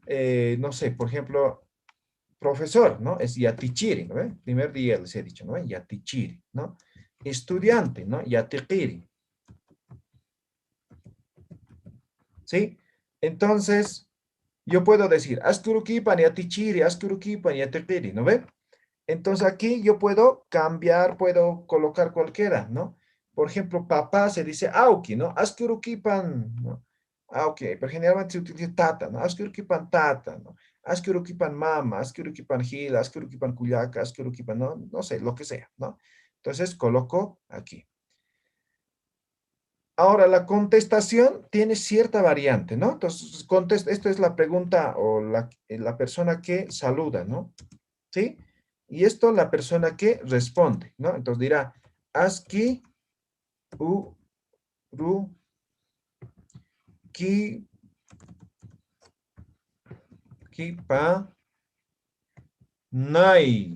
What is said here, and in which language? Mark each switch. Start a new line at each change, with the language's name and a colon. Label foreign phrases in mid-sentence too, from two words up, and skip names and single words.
Spanish: No sé, por ejemplo, profesor, ¿no? Es yatichiri, ¿no? Primer día les he dicho, ¿no? Yatichiri, ¿no? Estudiante, ¿no? Yatikiri. ¿Sí? Entonces, yo puedo decir,
Aymara: askiurukipan, yatichiri, askiurukipan, yatikiri,
Spanish: ¿no ve? Entonces aquí yo puedo cambiar, puedo colocar cualquiera, ¿no? Por ejemplo, papá se dice auki, ¿no? Askiurukipan, ¿no? Auki, pero generalmente se utiliza tata, ¿no?
Aymara: Askiurukipan tata, ¿no? Askiurukipan mama, askiurukipan gila, askiurukipan cuyaca, askiurukipan,
Spanish: no, no sé, lo que sea, ¿no? Entonces coloco aquí. Ahora, la contestación tiene cierta variante, ¿no? Entonces, esto es la pregunta o la persona que saluda, ¿no? ¿Sí? Y esto la persona que responde, ¿no? Entonces dirá,
Aymara: aski, ru, pa, nai.